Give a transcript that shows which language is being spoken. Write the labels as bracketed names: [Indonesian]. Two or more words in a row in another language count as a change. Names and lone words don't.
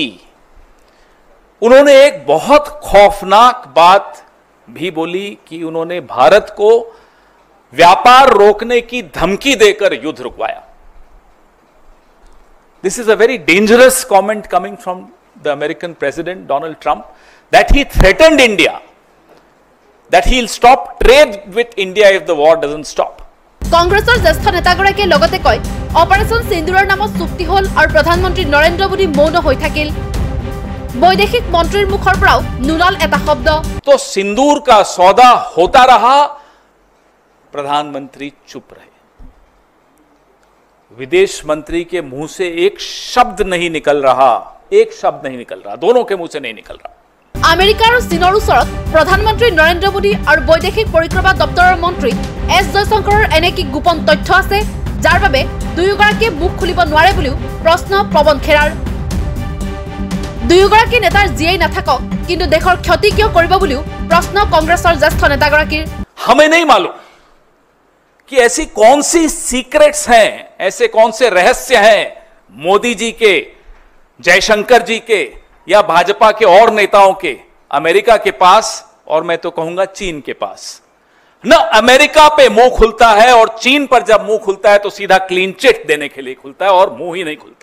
[Hindi] उन्होंने एक बहुत खौफनाक बात भी बोली कि उन्होंने भारत को व्यापार रोकने की धमकी देकर युद्ध रुकवाया। [English] This is a very dangerous comment coming from the American President Donald Trump that he threatened India that he'll stop trade with India if the war doesn't stop. [Assamese] কংগ্ৰেছৰ জ্যেষ্ঠ নেতাগৰাকীয়ে লগতে কয়, অপাৰেশ্যন সিন্দুৰৰ নামত চুক্তি হল আৰু প্ৰধানমন্ত্ৰী নৰেন্দ্ৰ মোদী মৌন হৈ থাকিল। বৈদেশিক মন্ত্ৰীৰ মুখৰ পৰাও নুলাল এটা শব্দ। [Hindi] तो सिंदूर का सौदा होता रहा, प्रधानमंत्री चुप रहे। विदेश मंत्री के मुंह से एक शब्द नहीं निकल रहा, एक शब्द नहीं निकल रहा, दोनों के मुंह से नहीं निकल रहा। [Assamese] আমেৰিকা আৰু চীনৰ ওচৰত প্ৰধানমন্ত্ৰী নৰেন্দ্ৰ মোদী আৰু বৈদেশিক পৰিক্ৰমা দপ্তৰৰ মন্ত্ৰী এছ জয়শংকৰৰ এনে কি গোপন তথ্য আছে যাৰ বাবে দুয়োগৰাকীয়ে মুখ খুলিব নোৱাৰে বুলিও প্ৰশ্ন পৱন খেৰাৰ। দুয়োগৰাকী নেতাৰ যিয়েই নাথাকক কিন্তু দেশৰ ক্ষতি কিয় কৰিব বুলিও প্ৰশ্ন কংগ্ৰেছৰ জ্যেষ্ঠ নেতাগৰাকীৰ। [Hindi] हमें नहीं मालूम कि ऐसी कौन सी सीक्रेट्स हैं, ऐसे कौन से रहस्य हैं मोदी जी के, जयशंकर जी के या भाजपा के और नेताओं के अमेरिका के पास, और मैं तो कहूंगा चीन के पास। न अमेरिका पे मुंह खुलता है, और चीन पर जब मुंह खुलता है तो सीधा [English] clean chit [Hindi] देने के लिए खुलता है, और मुंह ही नहीं खुलता।